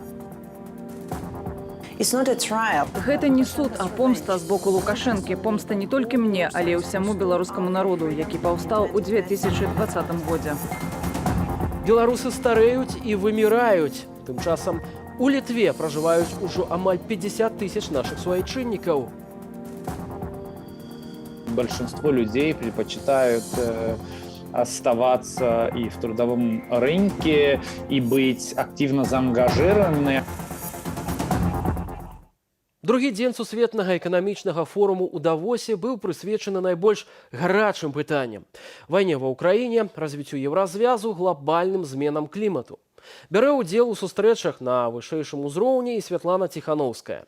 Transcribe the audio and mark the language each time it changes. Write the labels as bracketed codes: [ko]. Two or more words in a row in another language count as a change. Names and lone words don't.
[be] Гэта не суд, а помста з боку Лукашэнкі. Помста не толькі мне, але і ўсяму беларускаму народу, які паўстаў у 2020 годзе. Беларусы стареюць і выміраюць. Тым часам у Літве пражываюць ужо амаль 50 тысяч наших суайчыннікаў. [ru] Большинство людей предпочитают оставаться и в трудовом рынке, и быть активно заангажированы. [be] Другі дзень сусветнага эканамічнага форуму ў Давосе быў прысвечаны найбольш гарачым пытанням. Вайне ва ўкраіне, развіццю еўразвязу, глобальным зменам клімату. Бярэ ўдзел у сустрэчах на вышэйшым узроўні і Святлана Тихановская.